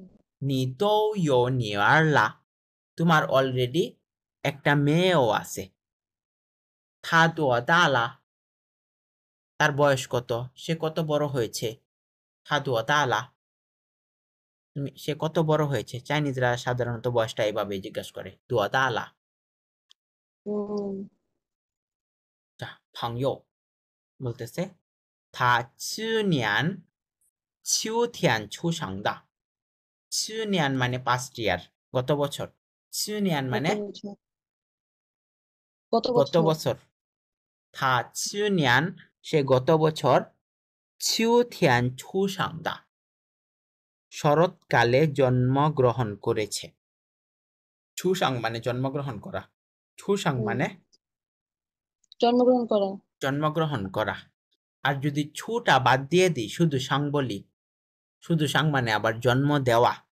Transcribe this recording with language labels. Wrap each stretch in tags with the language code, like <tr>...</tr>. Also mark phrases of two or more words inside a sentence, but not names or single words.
<zh>你都有女儿了</zh> <bn>তোমার অলরেডি একটা মেয়েও আছে</bn> <zh>她多大了</zh> <bn>তার বয়স কত সে কত বড় হয়েছে</bn> <zh>她多大了</zh> <bn>সে কত বড় হয়েছে চাইনিজরা সাধারণত বয়সটা এইভাবে জিজ্ঞাসা করে</bn> <zh>多大了</zh> <bn>যা ভাংইও বলতেছে</bn> <zh>他去年秋天出生的去年</zh> <bn>মানে</bn> <en>past year</en> <bn>গত বছর 去年 কত মানে বছর কত গত বছর বছর</bn> <zh>他去年</zh> <bn>সে গত বছর</bn> <zh>秋天出生的</zh> <bn>শরৎকালে জন্মগ্রহণ করেছে 出生 মানে জন্মগ্রহণ করা 出生 হুম, মানে জন্মগ্রহণ করা জন্মগ্রহণ করা। আর যদি ছুটা বাদ দিয়ে দিই, শুধু সাং বলি, শুধু সাং মানে আবার জন্ম দেওয়া।</bn>